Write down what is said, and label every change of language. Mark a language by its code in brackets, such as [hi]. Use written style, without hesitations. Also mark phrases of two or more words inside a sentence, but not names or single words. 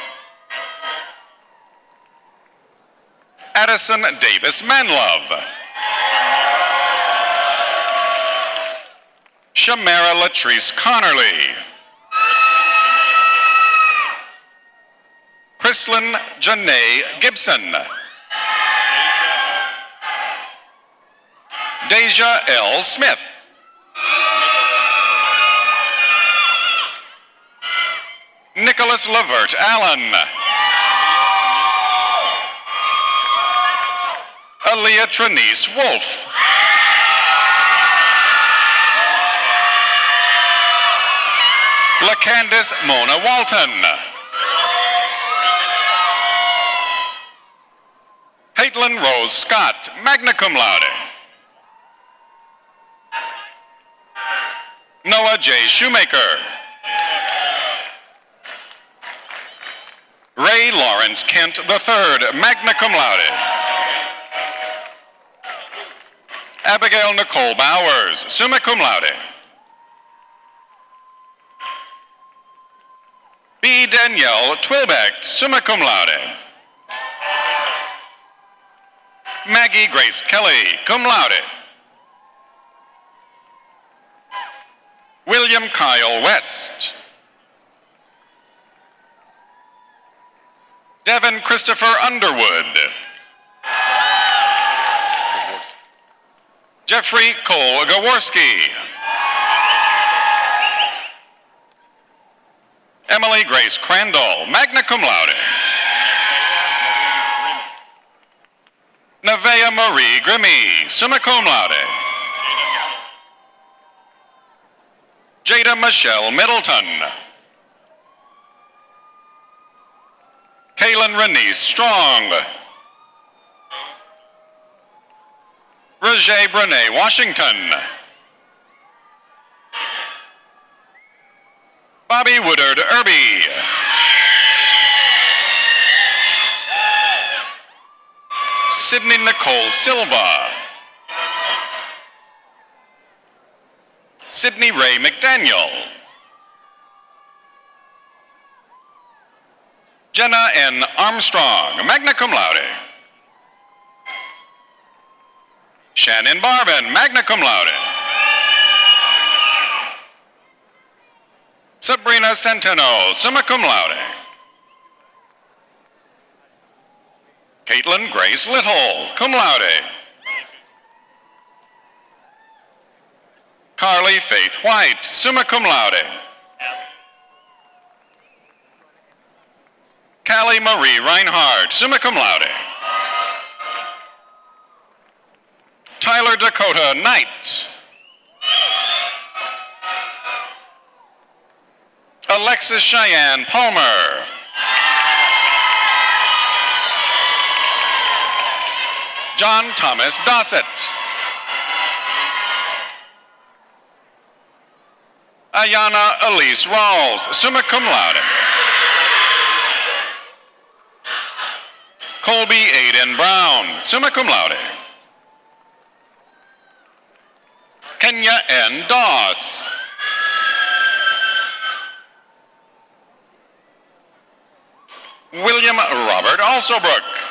[en] Addison Davis Manlove. Shamara Latrice Connerly. Chrislyn Janae Gibson. Deja L. Smith. Nicholas Lavert Allen. Aaliyah Trinice Wolf. LaCandice Mona Walton. Caitlin Rose Scott, [la] magna cum laude. [en] Noah J. Shoemaker. Ray Lawrence Kent III, [la] magna cum laude. [en] Abigail Nicole Bowers, [la] summa cum laude. [en] B. Danielle Twilbeck, [la] summa cum laude. [en] Maggie Grace Kelly, [la] cum laude. [en] William Kyle West. Devin Christopher Underwood. Jeffrey Cole Gaworski. Emily Grace Crandall, [la] magna cum laude. [en] Nevaeh Marie Grimmy, [la] summa cum laude. [en] Jada Michelle Middleton. Kaylin Renice Strong. Roger Brene Washington. Bobby Woodard Irby. Sydney Nicole Silva. Sydney Ray McDaniel. Jenna N. Armstrong, [la] magna cum laude. [en] Shannon Barvin, [la] magna cum laude. [en] Sabrina Centeno, [la] summa cum laude. [en] Caitlin Grace Little, [la] cum laude. [en] Carly Faith White, [la] summa cum laude. [en] Callie Marie Reinhardt, [la] summa cum laude. [en] Tyler Dakota Knight. Alexis Cheyenne Palmer. John Thomas Dossett. Ayana Elise Rawls, [la] summa cum laude. [en] Colby Aiden Brown, [la] summa cum laude. [en] Kenya N. Doss. William Robert Alsobrook.